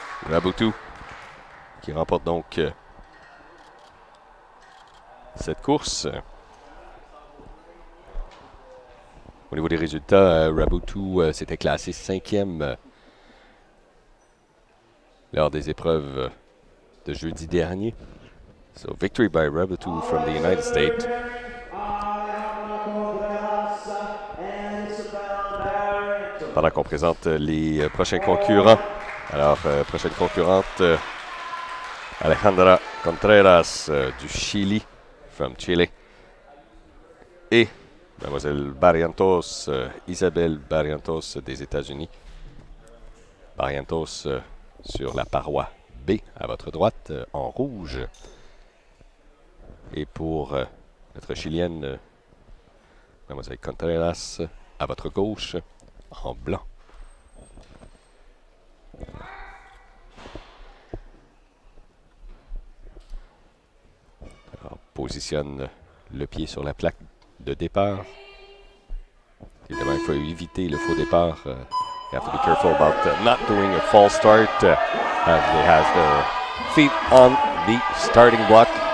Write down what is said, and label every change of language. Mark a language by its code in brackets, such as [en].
[fr] Raboutou qui remporte donc cette course. Au niveau des résultats, Raboutou s'était classé 5e lors des épreuves de jeudi dernier. [en] So, victory by Raboutou from the United States. [fr] Pendant qu'on présente les prochains concurrents. Alors, prochaine concurrente, Alejandra Contreras du Chili, [en] from Chile. [fr] Et Mademoiselle Barrientos, Isabelle Barrientos des États-Unis. Barrientos sur la paroi B à votre droite, en rouge. Et pour notre Chilienne, Mademoiselle Contreras, à votre gauche, en blanc. Alors, positionne le pied sur la plaque de départ. Évidemment, il faut éviter le faux départ. [en] You have to be careful about not doing a false start. As they have their feet on the starting block.